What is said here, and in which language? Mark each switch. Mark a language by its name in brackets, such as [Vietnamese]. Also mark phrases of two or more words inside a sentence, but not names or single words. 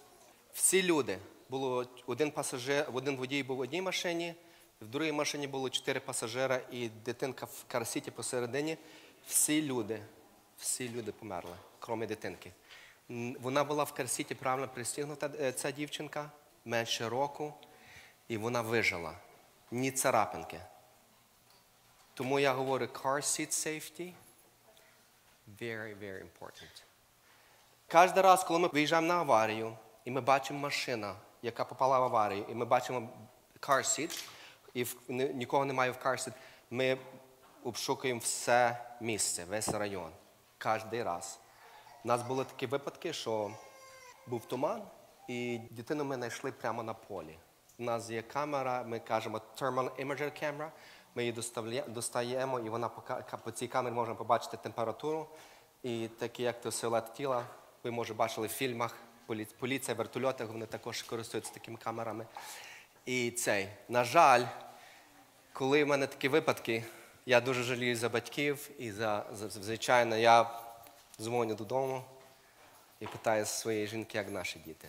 [Ukrainian] Всі люди, було один водій був в одній машині, в другій машині було 4 пасажира і дитинка в карсіті посередині. Всі люди померли, крім дитинки. Вона була в карсіті правильно пристігнута, ця дівчинка, менше року, і вона вижила. Ні царапинки. Тому я говорю, [English] car seat safety, very, very important. [Ukrainian] Кожен раз, коли ми виїжджаємо на аварію, і ми бачимо машину, яка попала в аварію, і ми бачимо [English] car seat, [Ukrainian] і нікого немає в [English] car seat, [Ukrainian] ми обшукуємо все місце, весь район. Кожен раз. У нас були такі випадки, що був туман, і дитину ми знайшли прямо на полі. У нас є камера, ми кажемо [English] thermal imager camera, [Ukrainian] ми її достаємо, і вона по цій камері можемо побачити температуру. І такі, як то силует тіла, ви, може, бачили в фільмах, поліція, вертольотах, вони також користуються такими камерами. І на жаль, коли в мене такі випадки, я дуже жалію за батьків і звичайно, я дзвоню додому і питаю своєї жінки, як наші діти.